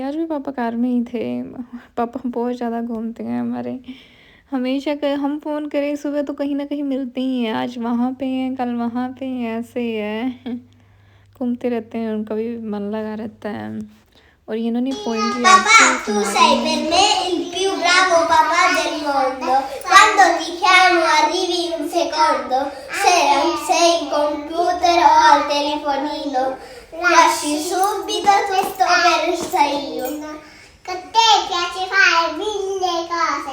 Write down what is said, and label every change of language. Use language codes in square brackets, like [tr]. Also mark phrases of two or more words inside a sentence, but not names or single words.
[hi] आज भी पापा कार में ही थे। पापा बहुत ज़्यादा घूमते हैं हमारे। हमेशा हम फ़ोन करें सुबह तो कहीं ना कहीं मिलते ही हैं। आज वहाँ पे हैं, कल वहाँ पे हैं, ऐसे ही है। घूमते रहते हैं, उनका भी मन लगा रहता है। और इन्होंने पोएम की [it] Papà, tu sei per me il più bravo papà del mondo. Quando ti chiamo arrivi in un secondo. Se non sei in computer o al telefonino, lasci subito questo per io. A te piace fare mille cose.